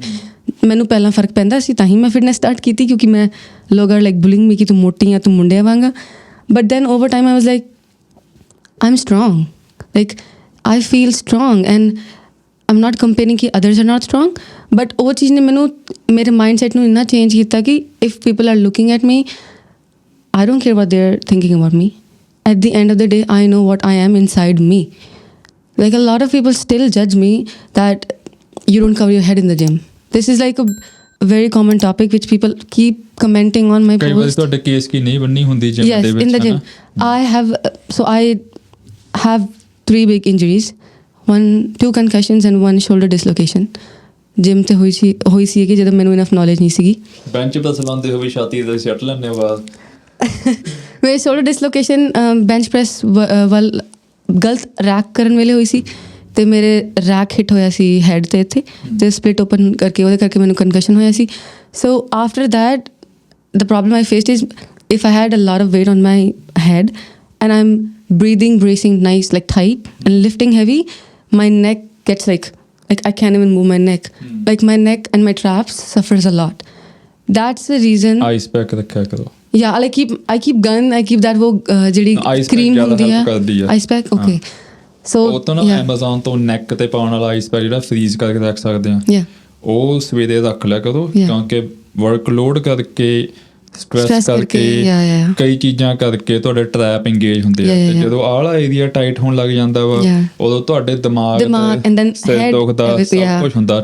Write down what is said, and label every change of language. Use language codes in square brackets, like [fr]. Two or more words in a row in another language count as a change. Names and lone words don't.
[pa] ਮੈਨੂੰ ਪਹਿਲਾਂ ਫਰਕ ਪੈਂਦਾ ਸੀ, ਤਾਂ ਹੀ ਮੈਂ [en] fitness start [pa] ਕੀਤੀ, ਕਿਉਂਕਿ ਮੈਂ ਲੋਕ [en] are like bullying me [pa] ਕਿ ਤੂੰ ਮੋਟੀ ਆ, ਤੂੰ ਮੁੰਡਿਆਂ ਵਾਂਗਾ, [en] But then over time I was like I am strong, like I feel strong and I am not comparing [pa] ਕਿ [en] others are not strong, but [pa] ਉਹ ਚੀਜ਼ ਨੇ ਮੈਨੂੰ ਮੇਰੇ [en] mind set [pa] ਨੂੰ ਇੰਨਾ ਚੇਂਜ ਕੀਤਾ ਕਿ [en] if people are looking at me, I don't care what they are thinking about me. At the end of the day, I know what I am inside me. Like a lot of people still judge me that you don't cover your head in the gym. This is like a very common topic which people keep commenting on my post. [pa] ਕਈ ਵਾਰ ਤੁਹਾਡੇ ਕੇਸ ਕੀ ਨਹੀਂ ਬੰਨੀ ਹੁੰਦੀ ਜਿਮ ਦੇ ਵਿੱਚ? [en] Yes, in the gym. I have 3 big injuries, 2 concussions and 1 shoulder dislocation. [pa] ਜਿਮ ਤੇ ਹੋਈ ਸੀ ਕਿ ਜਦੋਂ ਮੈਨੂੰ [en] enough knowledge [pa] ਨਹੀਂ ਸੀਗੀ। ਬੈਂਚ ਪਰ ਚਲਾਉਂਦੇ ਹੋਏ ਛਾਤੀ ਦੇ ਸੱਟ ਲੈਣੇ ਬਾਅਦ ਮੇਰੇ [en] shoulder dislocation bench press [pa] ਵੱਲ ਗਲਤ ਰੈਕ ਕਰਨ ਵੇਲੇ ਹੋਈ ਸੀ, ਅਤੇ ਮੇਰੇ [en] rack hit [pa] ਹੋਇਆ ਸੀ ਹੈਡ 'ਤੇ ਇੱਥੇ, ਅਤੇ [en] split open [pa] ਕਰਕੇ ਉਹਦੇ ਕਰਕੇ ਮੈਨੂੰ ਕਨਕਸ਼ਨ ਹੋਇਆ ਸੀ। [en] So after that the problem I faced is if I had a lot of weight on my head and I am breathing, bracing nice, like tight and lifting heavy, my neck gets like I can't even move my neck. Like my neck and my traps suffers a lot. That's the reason. Ice pack [pa] ਰੱਖਿਆ ਕਰੋ। [en] Yeah, I keep gun, I keep that [pa] ਵੋ ਜਿਹੜੀ [en] cream [pa] ਹੁੰਦੀ ਆ [en] ice pack, okay. So [pa] ਉਹ ਤੋਂ ਨਾ Amazon ਤੋਂ neck ਤੇ ਪਾਉਣ ਵਾਲਾ [en] ice pack [pa] ਜਿਹੜਾ freeze ਕਰਕੇ ਰੱਖ ਸਕਦੇ ਆ, [en] yeah, [pa] ਉਹ ਸਵੇਰੇ ਰੱਖ ਲਿਆ ਕਰੋ, ਕਿਉਂਕਿ [en] work load [pa] ਕਰਕੇ ਸਟ੍ਰੈਸ ਕਰਕੇ ਕਈ ਚੀਜ਼ਾਂ ਕਰਕੇ ਤੁਹਾਡੇ [en] trap engage [pa] ਹੁੰਦੇ ਆ ਤੇ ਜਦੋਂ ਆਲਾ [en] area tight [pa] ਹੋਣ ਲੱਗ ਜਾਂਦਾ ਵਾ ਉਦੋਂ ਤੁਹਾਡੇ ਦਿਮਾਗ ਸਿਰ ਦੁਖਦਾ ਸਭ ਕੁਝ ਹੁੰਦਾ।